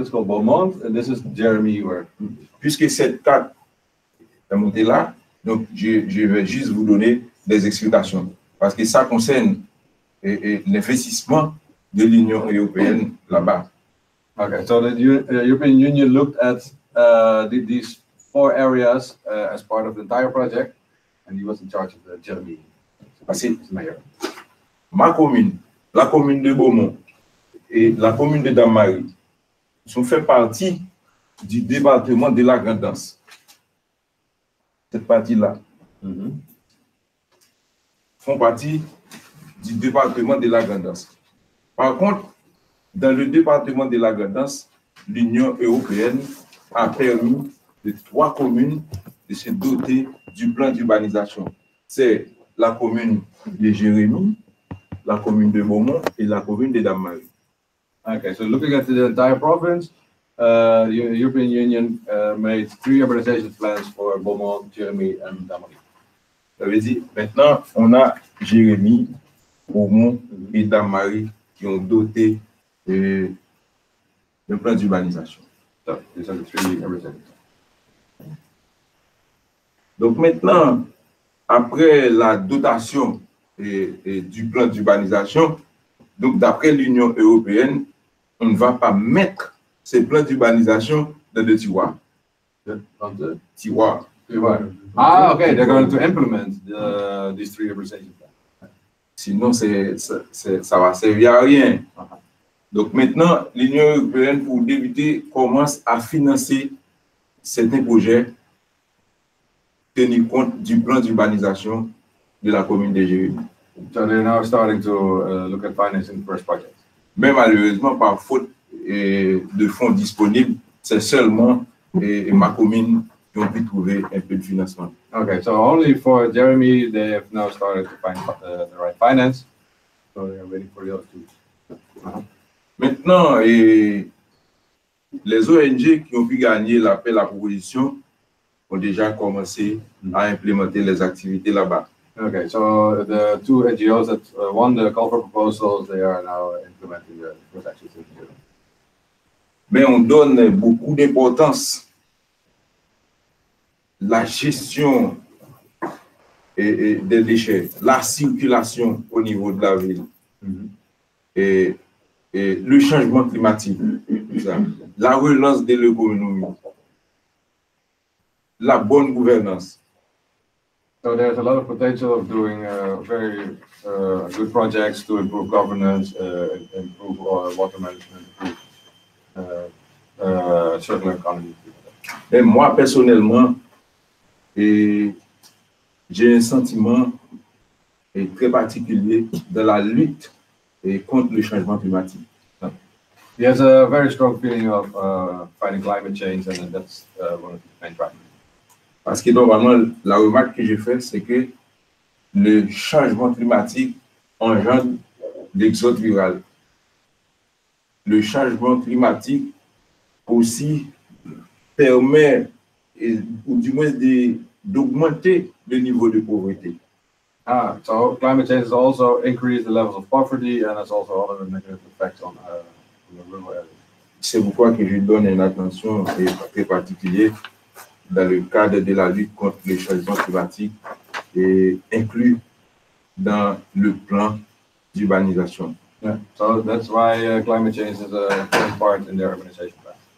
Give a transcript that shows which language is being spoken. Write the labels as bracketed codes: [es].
[en] It's called Beaumont, and this is Jeremy. [fr] Puisque cette carte est montée là, donc je vais juste vous donner des explications. Parce que ça concerne l'investissement de l'Union européenne là-bas. [en] Okay, so the European Union looked at these 4 areas as part of the entire project, and he was in charge of the Jeremy. [fr] Parce que ma commune, la commune de Beaumont et la commune de Damary sont fait partie du département de la Grande-Anse. Cette partie-là font partie du département de la Grande-Anse. Par contre, dans le département de la Grande-Anse, l'Union européenne a permis de 3 communes de se doter du plan d'urbanisation. C'est la commune de Jérémie, la commune de Beaumont et la commune de Damary. [en] Okay, so looking at the entire province, the European Union made 3 urbanization plans for Beaumont, Jérémie, and Damary. [fr] Ça veut dire, maintenant, on a Jérémie, Beaumont et Damary qui ont doté d'un plan d'urbanisation. [en] So these are the 3 urbanization. [fr] Donc maintenant, après la dotation du plan d'urbanisation, donc d'après l'Union européenne, on ne va pas mettre ces plans d'urbanisation dans des tiroirs. Tiroirs. [en] Ah, okay, they're going to implement these 3 urbanization plans. [fr] Sinon, ça va servir à rien. Donc maintenant, l'Union européenne, pour débuter, commence à financer certains projets tenir compte du plan d'urbanisation de la commune de Jérémie. [en] So they're now starting to look at financing the first project. [fr] Mais malheureusement, par faute de fonds disponibles, c'est seulement ma commune qui ont pu trouver un peu de financement. [en] Okay, so only for Jeremy, they have now started to find the right finance. So they're waiting for the other 2. [fr] Maintenant, les ONG qui ont pu gagner l'appel à proposition ont déjà commencé à implémenter les activités là-bas. [en] Okay, so the two NGOs that won the call for proposals, they are now implementing the first actions. [fr] Mais on donne beaucoup d'importance à la gestion des déchets, la circulation au niveau de la ville, et le changement climatique, la relance de l'économie, la bonne gouvernance. [en] So there's a lot of potential of doing very good projects to improve governance, improve water management, improve circular economy. [fr] Et moi, personnellement, j'ai un sentiment très particulier dans la lutte contre le changement climatique. [en] He has a very strong feeling of fighting climate change, and that's one of his main drivers. [fr] Parce que normalement, la remarque que j'ai faite, c'est que le changement climatique engendre l'exode rural. Le changement climatique aussi permet, ou du moins, d'augmenter le niveau de pauvreté. [en] So climate change has also increased the levels of poverty, and has also other negative effects on the rural areas. [fr] C'est pourquoi que je donne une attention très particulière dans le cadre de la lutte contre le changement climatique et inclus dans le plan d'urbanisation. [en] Yeah, so that's why climate change is an important part in their urbanization plan.